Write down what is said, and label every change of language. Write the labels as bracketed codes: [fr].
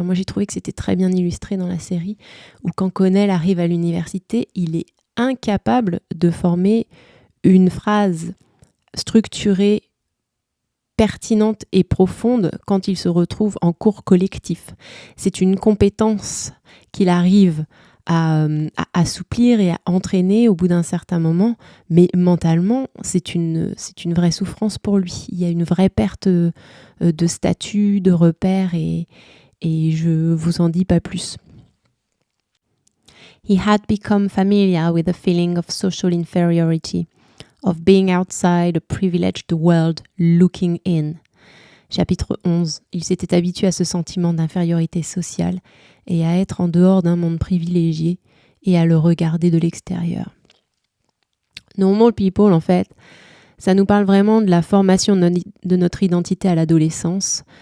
[fr] Moi, j'ai trouvé que c'était très bien illustré dans la série où quand Connell arrive à l'université, il est incapable de former une phrase structurée, pertinente et profonde quand il se retrouve en cours collectif. C'est une compétence qu'il arrive assouplir et à entraîner au bout d'un certain moment. Mais mentalement, c'est une vraie souffrance pour lui. Il y a une vraie perte de statut, de repères et je vous en dis pas plus. [en] He had become familiar with the feeling of social inferiority, of being outside a privileged world looking in. [fr] Chapitre 11. Il s'était habitué à ce sentiment d'infériorité sociale et à être en dehors d'un monde privilégié et à le regarder de l'extérieur. Normal People, en fait, ça nous parle vraiment de la formation de notre identité à l'adolescence.